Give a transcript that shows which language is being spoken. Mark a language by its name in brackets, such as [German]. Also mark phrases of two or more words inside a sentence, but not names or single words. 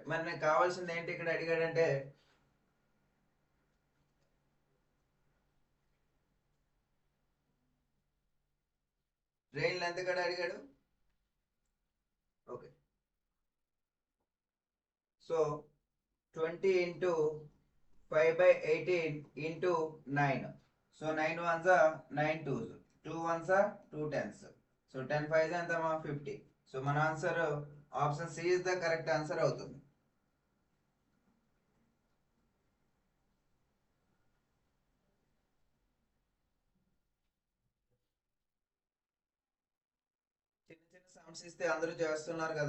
[Telugu] మరి నాకు కావాల్సింది ఏంటి ఇక్కడ అడిగాడంటే [English] train length [Telugu] కూడా అడిగాడు. [English] okay, so 20 into 5/18 into 9. సో 9 1s are 9 2s, 2 1s are 2 10s. [Telugu] సో 10 5s ఎంతమా? 50. [English] సో మన answer option C is the correct answer అవుతుంది. [Telugu] చిన్న చిన్న సమ్స్ ఇస్తే అందరూ చేస్తున్నారు కదా.